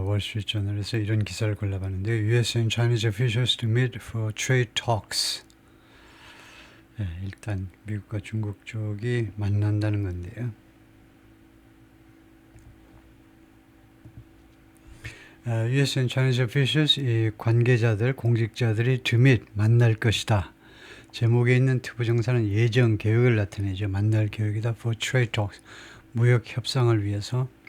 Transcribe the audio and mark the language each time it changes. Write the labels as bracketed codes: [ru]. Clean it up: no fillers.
[ko] 월스트리트저널에서 이런 기사를 골라봤는데요. [en] US and Chinese officials to meet for trade talks. [ko] 예, 일단 미국과 중국 쪽이 만난다는 건데요. [en] US and Chinese officials, [ko] 이 관계자들, 공직자들이 [en] to meet, [ko] 만날 것이다. 제목에 있는 특보정사는 예정, 계획을 나타내죠. 만날 계획이다. [en] for trade talks, [ko] 무역 협상을 위해서.